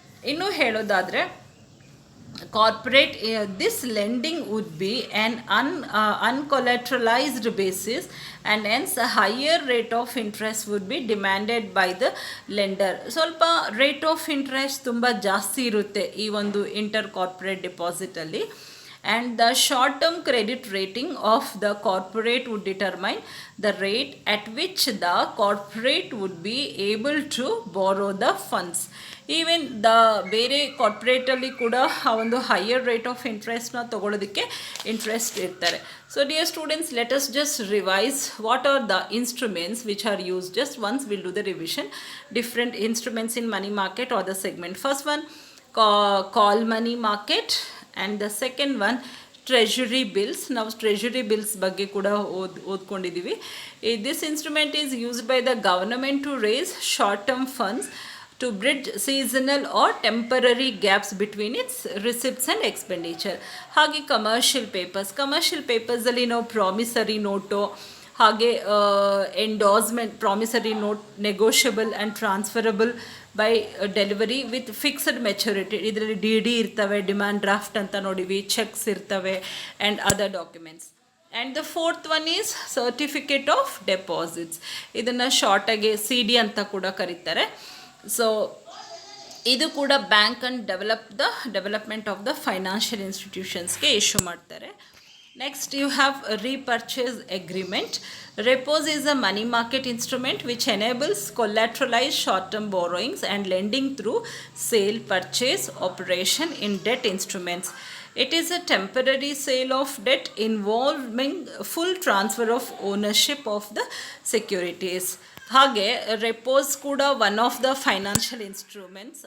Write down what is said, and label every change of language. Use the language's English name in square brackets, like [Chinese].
[Kannada] ಇನ್ನು ಹೇಳೋದಾದರೆ [English] corporate this lending would be an uncollateralized basis and hence a higher rate of interest would be demanded by the lender. [Kannada] ಸ್ವಲ್ಪ rate of interest ತುಂಬ ಜಾಸ್ತಿ ಇರುತ್ತೆ ಈ ಒಂದು inter corporate ಡೆಪಾಸಿಟಲ್ಲಿ. [English] And the short-term credit rating of the corporate would determine the rate at which the corporate would be able to borrow the funds. [Kannada] Even the ಬೇರೆ ಕಾರ್ಪೊರೇಟಲ್ಲಿ ಕೂಡ ಆ ಒಂದು ಹೈಯರ್ ರೇಟ್ ಆಫ್ ಇಂಟ್ರೆಸ್ಟ್ನ ತೊಗೊಳೋದಕ್ಕೆ ಇಂಟ್ರೆಸ್ಟ್ ಇರ್ತಾರೆ. [English] So dear students, let us just revise what are the instruments which are used. Just once will do the revision. Different instruments in money market are the segment. First one call money market and the second one treasury bills. [Kannada] ನಾವು treasury bills ಬಗ್ಗೆ ಕೂಡ ಓದ್ಕೊಂಡಿದ್ದೀವಿ. [English] This instrument is used by the government to raise short term funds to bridge seasonal or temporary gaps between its receipts and expenditure. [Kannada] ಹಾಗೆ commercial ಪೇಪರ್ಸಲ್ಲಿ ನಾವು [English] Promissory note, ಹಾಗೆ endorsement, promissory note negotiable and transferable by delivery with fixed maturity. [Kannada] ಇದರಲ್ಲಿ DD ಇರ್ತವೆ, demand draft ಅಂತ ನೋಡಿವಿ, cheques ಇರ್ತವೆ [English] And other documents. And the fourth one is certificate of deposits. [Kannada] ಇದನ್ನು ಶಾರ್ಟಾಗಿ CD ಅಂತ ಕೂಡ ಕರೀತಾರೆ. ಸೊ ಇದು ಕೂಡ bank and development of the financial ಇನ್ಸ್ಟಿಟ್ಯೂಷನ್ಸ್ಗೆ issue ಮಾಡ್ತಾರೆ. [English] Next you have a repurchase agreement. Repos is a money market instrument which enables collateralized short-term borrowings and lending through sale purchase operation in debt instruments. It is a temporary sale of debt involving full transfer of ownership of the securities. [Kannada] ಹಾಗೆ ರೆಪೋಸ್ ಕೂಡ [English] One of the financial instruments.